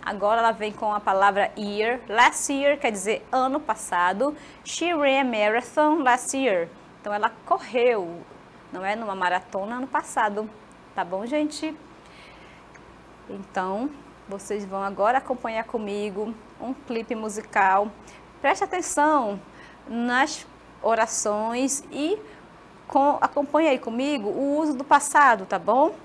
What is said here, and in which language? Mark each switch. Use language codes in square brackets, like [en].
[pt] Agora ela vem com a palavra year. Last year quer dizer ano passado. [en] She ran a marathon last year. [pt] Então ela correu, não é, numa maratona ano passado. Tá bom, gente? Então, vocês vão agora acompanhar comigo um clipe musical. Preste atenção nas orações e acompanhe aí comigo o uso do passado, tá bom?